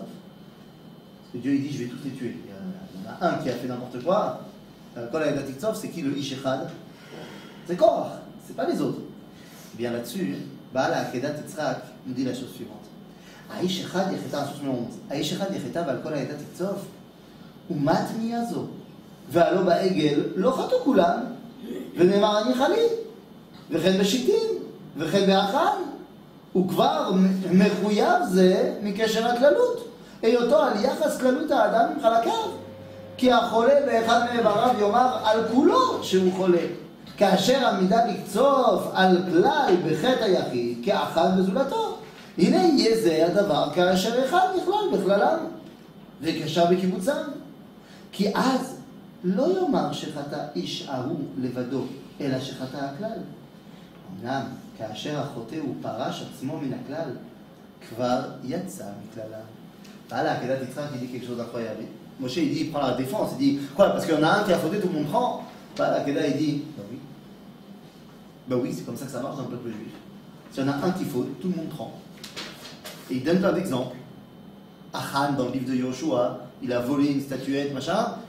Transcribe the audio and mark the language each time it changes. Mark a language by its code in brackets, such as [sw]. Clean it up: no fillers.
[fr] Parce que Dieu il dit je vais tous les tuer. Il y en a un qui a fait n'importe quoi. [he] Valkol ha'eda titzof, [fr] c'est qui le Ish echad? C'est Korach, c'est pas les autres. Et bien là-dessus, Baal ha'akedat Yitzhak nous dit la chose suivante [he] Aïsh echad yecheta, [fr] source numéro 11. [he] Aïsh echad yecheta valkol ha'eda titzof, umat miyazo. ועלו בעגל לא חטאו כולם, ונאמר אני חלי, וכן בשיטין, וכן באחן, וכבר מחויב זה מקשר הכללות, היותו על יחס כללות האדם עם חלקיו, כי החולה באחד מאיבריו יאמר על כולו שהוא חולה, כאשר עמידה לקצוף על כלל בחטא היחיד כאחד בזולתו. הנה יהיה זה הדבר כאשר אחד נכלל בכללם, וקשר בקיבוצם, כי אז לא יאמר שחטא איש ההוא לבדו, אלא שחטא הכלל. אמנם, כאשר החוטא הוא פרש עצמו מן הכלל, כבר יצא מכללה. [fr] Baal ha'akedat Yitzhak, il dit quelque chose d'incroyable. Moshe, il dit, il prend la défense, il dit, quoi, parce qu'il y en a un qui a fauté, tout le monde prend. Baal ha'akedat, il dit, bah oui. Bah oui, c'est comme ça que ça marche dans le peuple juif. S'il y en a un qui faute, tout le monde prend. Et il donne plein d'exemples. Achan, dans le livre de Yoshua, il a volé une statuette, machin.